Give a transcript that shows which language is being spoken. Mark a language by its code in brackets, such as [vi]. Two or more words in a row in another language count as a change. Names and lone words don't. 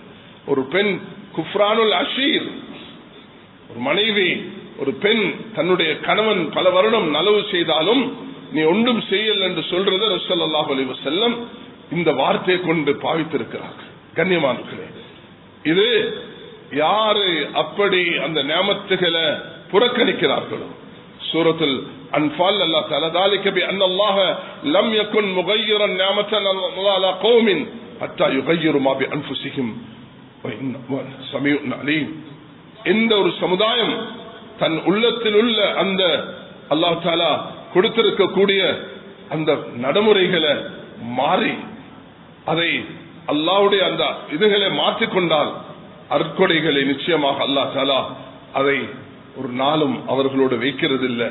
[ta] ஒரு பெண் [ar] كفران العشير, [ta] ஒரு மனைவி, ஒரு பெண் தன்னுடைய கணவன் பல வருடம் நலவு செய்தாலும் நீ ஒன்றும் செய்யல் என்று சொல்றது [ar] رسول الله صلى الله عليه وسلم [ta] இந்த வார்த்தையை கொண்டு பாவித்திருக்கிறார்கள். கண்ணியமானவர்களே, இது யாரு அப்படி அந்த நியமத்துகளை புறக்கணிக்கிறார்களோ, சூரத்துல் அன்ஃபால் அல்லாஹ் தஆலா [ar] ذلك بأن الله لم يكن مغيرا نعمة على قوم حتى يغيروا ما بأنفسهم وإن سميع عليم. [ta] எந்த ஒரு சமுதாயம் தன் உள்ளத்தில் உள்ள அந்த [ar] الله تعالى [ta] கொடுத்திருக்கக்கூடிய அந்த நடைமுறைகளை மாறி அதை அல்லாஹ்வுடைய அந்த இதுகளை மாற்றிக்கொண்டால் அற்கொடைகளை நிச்சயமாக [ar] الله تعالى [ta] அதை ஒரு நாளும் அவர்களோடு வைக்கிறதில்லை.